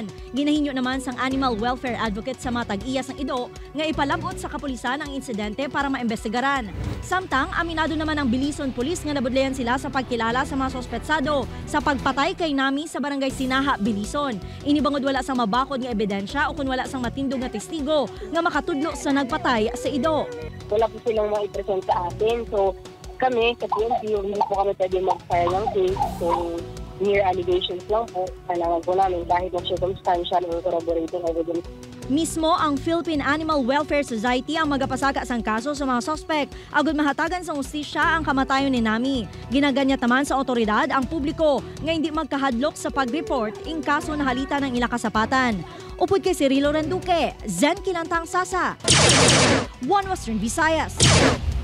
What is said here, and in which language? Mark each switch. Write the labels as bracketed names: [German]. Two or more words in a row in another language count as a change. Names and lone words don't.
[Hiligaynon] Ginahinyo naman sang [English] animal welfare advocate [Hiligaynon] sa mga Tag-iya sang ido nga ipalabot sa kapulisan ang insidente para maimbestigaran. Samtang aminado naman ang Bilison Police nga nabudlayan sila sa pagkilala sa mga sospetsado sa pagpatay kay Nami sa Barangay Sinaha, Bilison. Inibangod wala sang mabakod nga ebidensya o kun wala sang matindog nga testigo nga makatudlo sa nagpatay sa ido. [Filipino] Wala po silang maipresent sa atin. So kami, sa PNP, hindi po kami pwede mag-file ng case. So, [English] mere allegations [Filipino] lang po. Kailangan po namin kahit ng [English] circumstantial or corroborating evidence. [Hiligaynon] Mismo ang Philippine Animal Welfare Society ang magapasaka sang kaso sa mga sospek agud mahatagan sa ustisya ang kamatayon ni Nami. Ginaganyat naman sa otoridad ang publiko nga hindi magkahadlok sa pag-report in kaso na halita ng ila kasapatan. Upod kay Cirilo Renduque, Zen Kilantang Sasa, One Western Visayas.